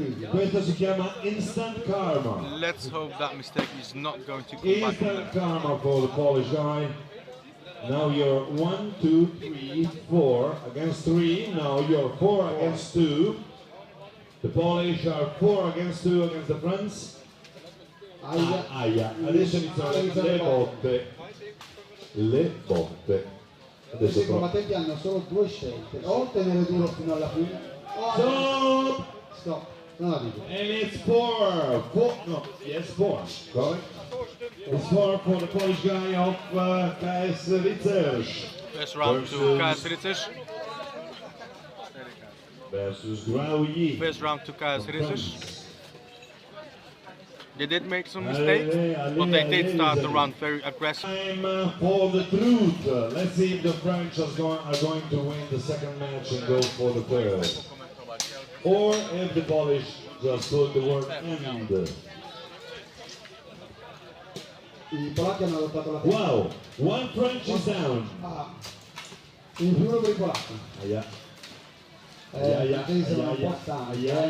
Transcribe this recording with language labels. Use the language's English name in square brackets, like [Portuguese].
[Italian] Questo si chiama instant karma. [English] Let's hope that mistake is not going to come back. Instant karma for the Polish guy. Now you're 1, 2, 3, 4 against 3. Now you're 4 against 2. The Polish are 4 against 2 against the French. [Italian] Adesso iniziano le botte. Le botte. Adesso I combattenti hanno solo 2 scelte, o tenere duro fino alla fine, o [English] Stop! [Italian] stop, non la dico. [English] And it's 4. 4. Correct. It's 4 for the Polish guy of KS Rycerz. First round to KS Rycerz. Versus Graoully. First round to KS Rycerz. They did make some mistakes, but they did start the round very aggressive. Time for the truth. Let's see if the French are going to win the second match and go for the third. Or if the Polish just put the word end. [Italian] I polacchi hanno adottato la [English] Wow, one French is down. [Italian] in più uno per i polacchi. [English] Yeah. [Italian] I francesi sono un po' stanchi.